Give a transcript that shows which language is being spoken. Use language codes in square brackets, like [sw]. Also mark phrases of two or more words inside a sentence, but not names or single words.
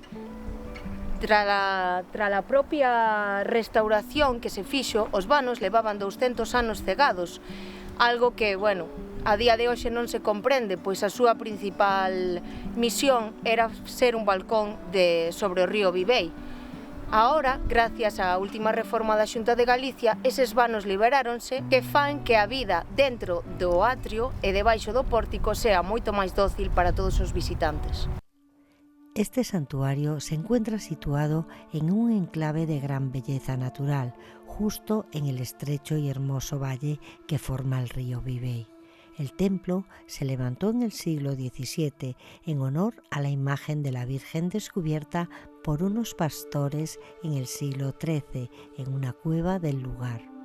[gl] Tra a propia restauración que se fixo, os vanos levaban 200 anos cegados, algo que, bueno, a día de hoxe non se comprende, pois a súa principal misión era ser un balcón sobre o río Bibei. Ahora, gracias á última reforma da Xunta de Galicia, eses vanos liberáronse que fan que a vida dentro do atrio e debaixo do pórtico sea moito máis dócil para todos os visitantes. [es] Este santuario se encuentra situado en un enclave de gran belleza natural, justo en el estrecho y hermoso valle que forma el río Bibei. El templo se levantó en el siglo XVII en honor a la imagen de la Virgen descubierta por unos pastores en el siglo XIII en una cueva del lugar.